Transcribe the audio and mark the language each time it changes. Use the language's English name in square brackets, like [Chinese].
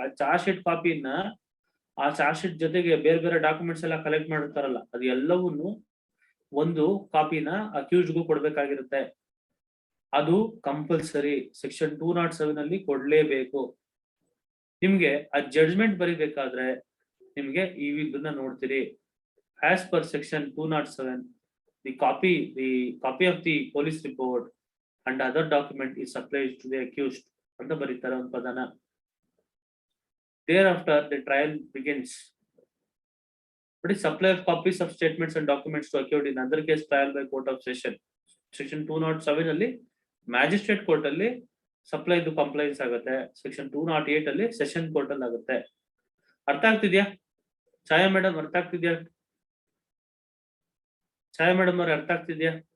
[Kannada] ಆ charge sheet ಕಾಪಿನ ಆ charge sheet ಜೊತೆಗೆ ಬೇರೆ ಬೇರೆ ಡಾಕ್ಯುಮೆಂಟ್ಸ್ ಎಲ್ಲ ಕಲೆಕ್ಟ್ ಮಾಡಿರ್ತಾರಲ್ಲ, ಅದು ಎಲ್ಲವನ್ನು ಒಂದು ಕಾಪಿನ ಅಕ್ಯೂಸ್ಡ್ಗೂ ಕೊಡ್ಬೇಕಾಗಿರುತ್ತೆ. ಅದು ಕಂಪಲ್ಸರಿ. ಸೆಕ್ಷನ್ 207 ಅಲ್ಲಿ ಕೊಡ್ಲೇಬೇಕು. ನಿಮ್ಗೆ ಆ ಜಡ್ಜ್ಮೆಂಟ್ ಬರಿಬೇಕಾದ್ರೆ ನಿಮ್ಗೆ ಇದನ್ನ ನೋಡ್ತೀರಿ. [English] as per section 207 the copy of the police report and other document is supplied to the accused [Kannada] ಅಂತ ಬರೀತಾರೆ ಒಂದು ಪದನ. [English] Thereafter the trial begins. But supply of copies of statements and documents to accused in other case trial by court of session. [Kannada] Section 207 ಅಲ್ಲಿ magistrate court ಅಲ್ಲಿ supply compliance ಆಗುತ್ತೆ. Section 208 ಅಲ್ಲಿ session court ಅಲ್ಲಿ ಆಗುತ್ತೆ. ಅರ್ಥ ಆಗ್ತಿದ್ಯಾ ಛಾಯಾ ಮೇಡಮ್? ಅರ್ಥ ಆಗ್ತಿದ್ಯಾ ಛಾಯಾ ಮೇಡಮ್ ಅವ್ರೆ? ಅರ್ಥ ಆಗ್ತಿದ್ಯಾ?